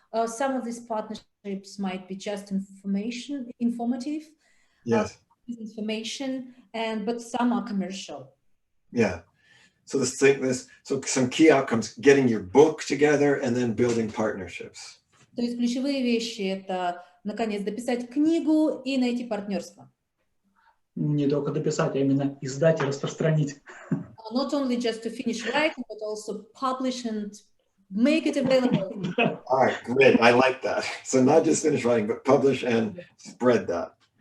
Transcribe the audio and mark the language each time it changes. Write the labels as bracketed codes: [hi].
[en] Some of these partnerships might be just informative, Yes. information, but some are commercial. Yeah. So so some key outcomes: getting your book together and then building partnerships. [ru] То есть ключевые вещи — это, наконец, дописать книгу и найти партнерство. Не только дописать, а именно издать и распространить. [en] Not only just to finish writing, but also publish and make it available. All right, great. I like that. So not just finish writing, but publish and spread that.